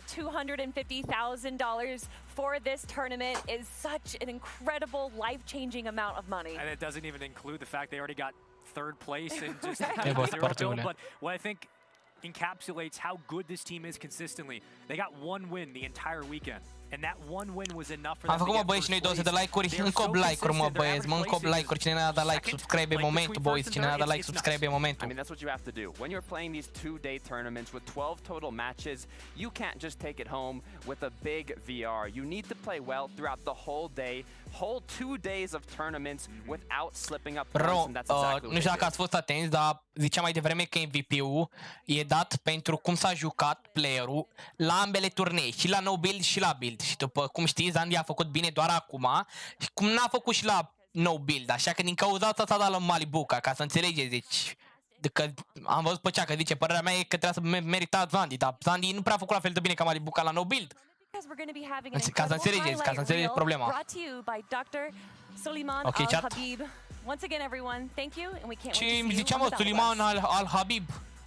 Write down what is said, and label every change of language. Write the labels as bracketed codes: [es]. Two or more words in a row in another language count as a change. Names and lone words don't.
[en] $250,000 for this tournament is such an incredible, life-changing amount of money. And it doesn't even include the fact they already got third place and just zero build. But what I think encapsulates how good this team is consistently, they got one win the entire weekend. And that one win was enough for them. [ro] Am făcut, mă, băieți, și noi 200 de like-uri, încă 8 like-uri, mă, băieți, mă, încă 8 like-uri. Cine n-a dat [en] like, subscribe [ro] în momentul, boys. Cine n-a dat [en] like, subscribe [ro] în momentul. [en] I mean, that's what you have to do. When you're playing these 2-day tournaments with 12 total matches, you can't just take it home with a big VR. You need to play well throughout the whole day, whole 2 days of tournaments without slipping up points, and that's exactly [ro] nu știu dacă ați fost atenți, dar ziceam mai devreme că MVP-ul e dat pentru cum s-a jucat playerul la ambele turnee, și la [en] no build [ro] și la build. Și după cum știți, Zandy a făcut bine doar acum, și cum n-a făcut și la [en] no build, [ro] așa că din cauza asta s-a dat la Malibuca, ca să înțelegeți, deci că am văzut pe cea că zice, părerea mea e că trebuie să merita Zandy, dar Zandy nu prea a făcut la fel de bine ca Malibuca la [en] no build. [ro] Ca să înțelegeți problema. Ok, chat. [en] Once again, everyone, thank you, and we can't wait to [ro] Și [en] see [ro] îmi [en] you [ro] ziceam, [en] on the Suleiman al-Habib.